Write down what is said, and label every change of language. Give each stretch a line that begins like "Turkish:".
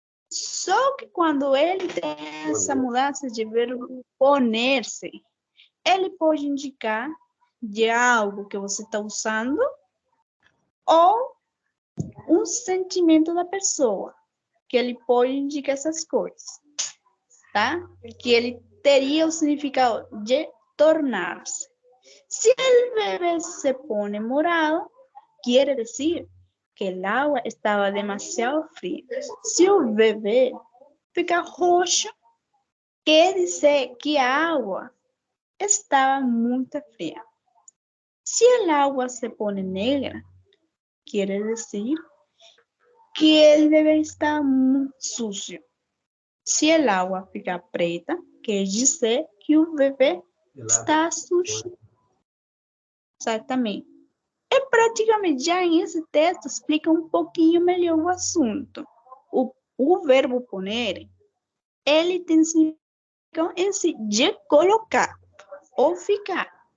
Portuguese: Só que quando ele tem essa mudança de verbo poner-se, ele pode indicar de algo que você está usando ou um sentimento da pessoa, que ele pode indicar essas coisas, tá? Que ele teria o significado de tornar-se.
Spanish: Se
Portuguese: o bebê
Spanish: se pone morado, quiere decir que el agua estaba demasiado fría.
Portuguese: Se o bebê fica roxo, quer dizer que a água estava muito fria.
Spanish: Se el agua se pone negra, quiere decir que el bebé está
Portuguese: muito
Spanish: sucio. Se el agua
Portuguese: fica preta, quer dizer que o bebê está sujo. Exatamente. E praticamente já em esse texto explica um pouquinho melhor o assunto. O verbo poner, ele tem significado em si de colocar ou ficar.